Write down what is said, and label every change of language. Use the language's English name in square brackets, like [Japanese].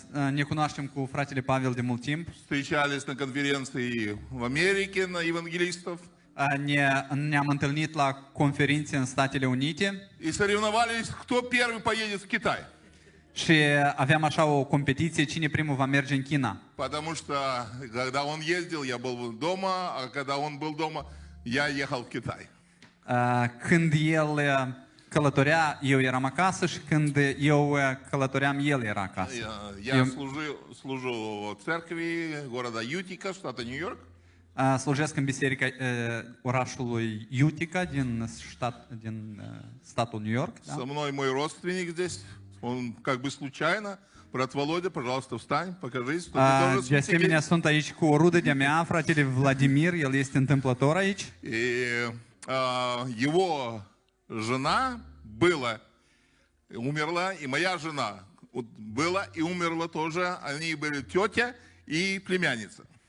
[Romanian] Ne cunoaștem cu fratele Pavel de mult timp. [Russian] Встречались на конференции в Америке на евангелистов. [Romanian] Ne-am întâlnit la conferințe în Statele Unite. [Russian] И соревновались, кто первый поедет в Китай. [Romanian] Și aveam așa o competiție, cine primul va merge în China. [Russian] Потому что, когда он ездил, я был doма, а когда он был дома, я ехал в Китай. [Romanian] Când el călătorea, eu eram acasă și când eu călătoream, el era acasă. [Russian] Я служу в церкви города Ютика, штата Нью-Йорк. [Romanian] Slujesc în biserica orașului Utica din statul New York. [Russian] Со мной мой родственник здесь, он как бы случайно. Брат Володя, пожалуйста, встань, покажись, что ты тоже [Romanian] De asemenea, sunt aici cu o rudă de-a mea, fratele Vladimir, el este întâmplător aici. [Russian] И его жена умерла, и моя жена была и умерла тоже. Они были тетя и племянница.